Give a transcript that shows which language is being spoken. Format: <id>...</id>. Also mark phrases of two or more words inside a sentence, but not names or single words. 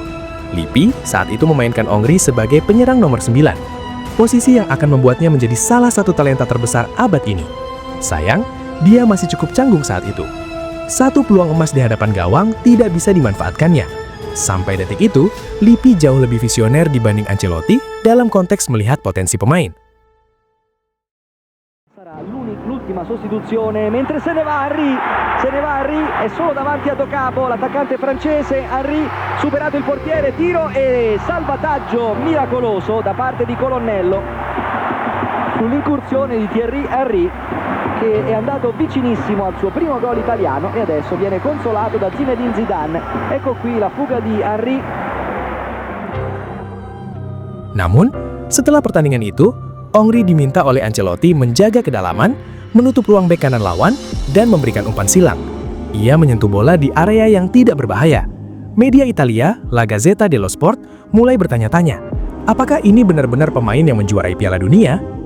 <id>Lippi saat itu memainkan Henry sebagai penyerang nomor 9, posisi yang akan membuatnya menjadi salah satu talenta terbesar abad ini. Sayang, dia masih cukup canggung saat itu. Satu peluang emas di hadapan gawang tidak bisa dimanfaatkannya. Sampai detik itu, Lippi jauh lebih visioner dibanding Ancelotti dalam konteks melihat potensi pemain.</id> <it>Sarà l'ultima sostituzione, mentre se ne va Henry, è solo davanti a Docabo, l'attaccante francese. Henry, superato il portiere, tiro e salvataggio miracoloso da parte di Colonnello sull'incursione di Thierry Henry, che è andato vicinissimo al suo primo gol italiano e adesso viene consolato da Zinedine Zidane. Ecco qui la fuga di Henry.</it> <id>Namun, setelah pertandingan itu, Henry diminta oleh Ancelotti menjaga kedalaman, menutup ruang bek kanan lawan, dan memberikan umpan silang. Ia menyentuh bola di area yang tidak berbahaya. Media Italia, La Gazzetta dello Sport, mulai bertanya-tanya, apakah ini benar-benar pemain yang menjuarai Piala Dunia?</id>